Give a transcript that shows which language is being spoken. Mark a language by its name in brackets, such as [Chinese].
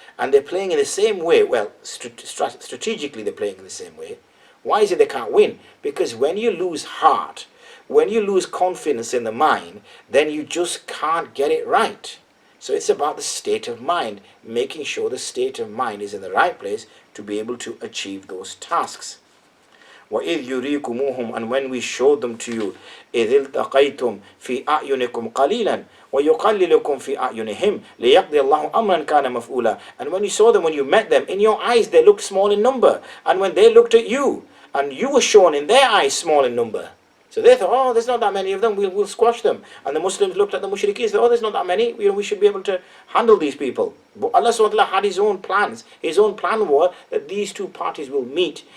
[English] and they're playing in the same way. Well, strategically they're playing in the same way. Why is it they can't win? Because when you lose heart, when you lose confidence in the mind, then you just can't get it right. So it's about the state of mind, making sure the state of mind is in the right place to be able to achieve those tasks. [Arabic] وَإِذْ يُرِيكُمُوهُمْ, [English] and when we showed them to you, [Arabic] إِذِ الْتَقَيْتُمْ فِي أَعْيُنِكُمْ قَلِيلًا وَيُقَلِّلُكُمْ فِي أَعْيُنِهِمْ لِيَقْضِيَ اللَّهُ أَمْرًا كَانَ مَفْعُولًا. [English] And when you saw them, when you met them, in your eyes they looked small in number, and when they looked at you, and you were shown in their eyes small in number. So they thought, oh, there's not that many of them, we'll squash them. And the Muslims looked at the mushrikeen and said, oh, there's not that many, we should be able to handle these people. But Allah subhanahu wa ta'ala had His own plans. His own plan was that these two parties will meet.